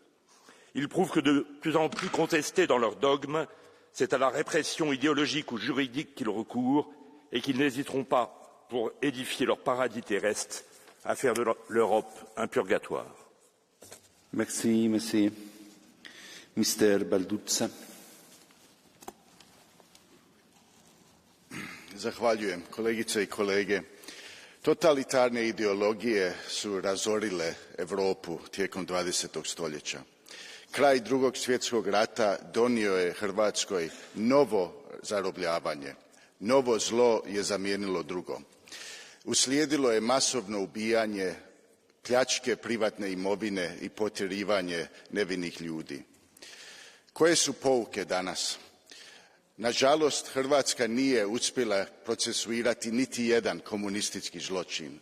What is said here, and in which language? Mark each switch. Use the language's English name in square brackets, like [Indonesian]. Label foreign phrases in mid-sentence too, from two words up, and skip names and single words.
[French] Il prouve que de plus en plus contestés dans leurs dogmes, c'est à la répression idéologique ou juridique qu'ils recourent et qu'ils n'hésiteront pas, pour édifier leur paradis terrestre, à faire de l'Europe un purgatoire. Merci, merci. Mr. Balduzza. [Croatian] Zahvaljujem, kolegice i kolege. Totalitarne ideologije su razorile Europu tijekom 20. stoljeća. Kraj Drugog svjetskog rata donio je Hrvatskoj novo zarobljavanje. Novo zlo je zamijenilo drugo. Uslijedilo je masovno ubijanje, pljačke privatne imovine i potjerivanje nevinih ljudi. Koje su pouke danas? Nažalost, Hrvatska nije uspjela procesuirati niti jedan komunistički zločin.